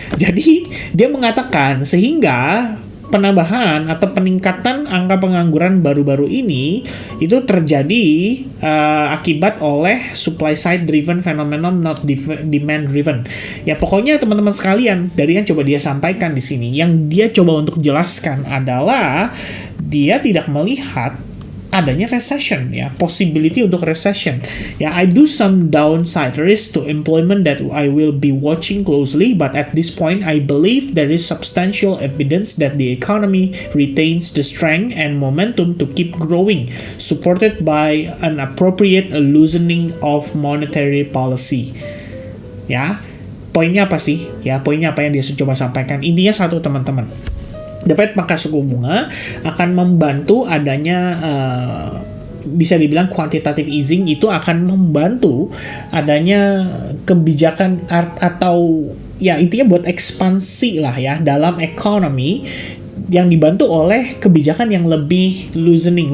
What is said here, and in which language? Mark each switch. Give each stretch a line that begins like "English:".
Indonesian: Jadi dia mengatakan sehingga penambahan atau peningkatan angka pengangguran baru-baru ini itu terjadi akibat oleh
English: supply side driven phenomenon, not demand driven.
Indonesian: Ya pokoknya teman-teman sekalian, dari yang coba dia sampaikan di sini, yang dia coba untuk jelaskan adalah dia tidak melihat adanya recession ya, possibility untuk recession ya.
English: I do some downside risk to employment that I will be watching closely, but at this point I believe there is substantial evidence that the economy retains the strength and momentum to keep growing, supported by an appropriate loosening of monetary policy.
Indonesian: Ya, poinnya apa sih? Ya, poinnya apa yang dia coba sampaikan? Intinya satu teman-teman, The Fed pangkas suku bunga akan membantu adanya bisa dibilang quantitative easing, itu akan membantu adanya kebijakan atau ya intinya buat ekspansi lah ya dalam ekonomi yang dibantu oleh kebijakan yang lebih loosening.